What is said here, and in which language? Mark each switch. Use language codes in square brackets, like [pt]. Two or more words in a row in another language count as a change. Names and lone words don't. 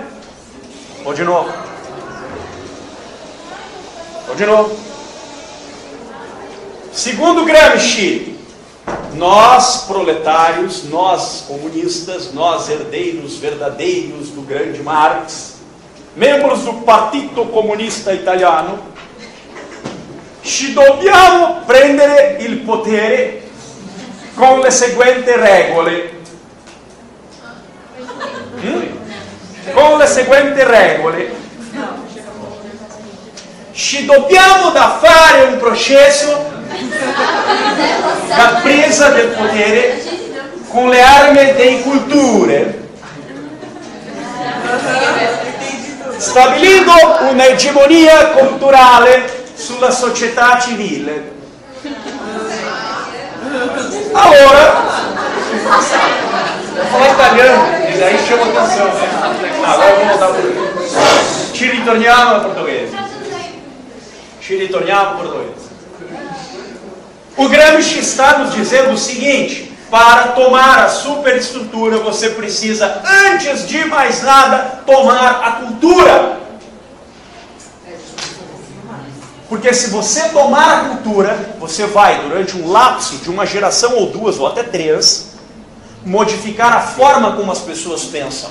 [pt] Ou de novo? Ou de novo? Segundo Gramsci, nós proletários, nós comunistas, nós herdeiros verdadeiros do grande Marx, membros do Partito Comunista Italiano, [it] ci dobbiamo prendere il potere con le seguenti regole. Con le seguenti regole. Ci dobbiamo da fare un processo da presa del potere con le armi delle culture, stabilindo un'egemonia culturale sulla società civile. Allora, [pt] vou falar italiano, e daí chama atenção, né? Agora vamos voltar para o português. [it] Ci ritorniamo al portoghese. Ci ritorniamo al portoghese. [pt] O Gramsci está nos dizendo o seguinte: para tomar a superestrutura, você precisa, antes de mais nada, tomar a cultura. Porque se você tomar a cultura, você vai, durante um lapso de uma geração ou duas, ou até três, modificar a forma como as pessoas pensam.